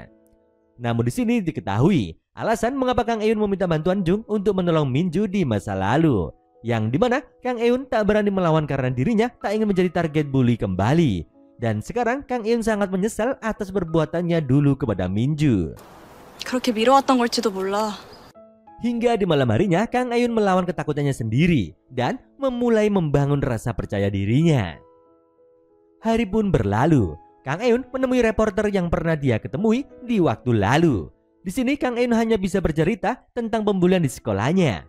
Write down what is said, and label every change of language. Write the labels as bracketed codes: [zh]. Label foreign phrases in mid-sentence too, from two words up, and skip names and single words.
[id] Namun di sini diketahui alasan mengapa Kang Eun meminta bantuan Jung untuk menolong Minju di masa lalu. Yang dimana Kang Eun tak berani melawan karena dirinya tak ingin menjadi target bully kembali. Dan sekarang Kang Eun sangat menyesal atas perbuatannya dulu kepada Minju. [ko] 그렇게 미뤄왔던 걸지도 몰라. [id] Hingga di malam harinya Kang Eun melawan ketakutannya sendiri dan memulai membangun rasa percaya dirinya. Hari pun berlalu. Kang Eun menemui reporter yang pernah dia ketemui di waktu lalu. Di sini Kang Eun hanya bisa bercerita tentang pembulian di sekolahnya.